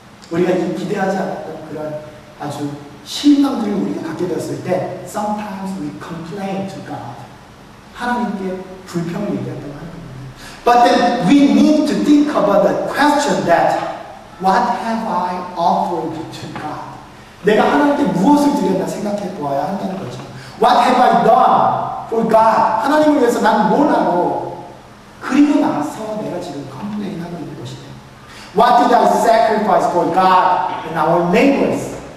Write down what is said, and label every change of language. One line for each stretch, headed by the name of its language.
Korean: 우리가 기대하지 않았던 그런 아주 실망들을 우리가 갖게 되었을 때
English: sometimes we complain to God.
Korean: 하나님께 불평을 얘기한다고 하는 겁니다.
English: But then we need to think about the question that what have I offered to God?
Korean: 내가 하나님께 무엇을 드렸나 생각해 보아야 한다는 거죠.
English: What have I done for God?
Korean: 하나님을 위해서 난 뭘 하고 그리고 나서 내가 지금 complain 하고 있는 것이다.
English: What did I sacrifice for God and our neighbors?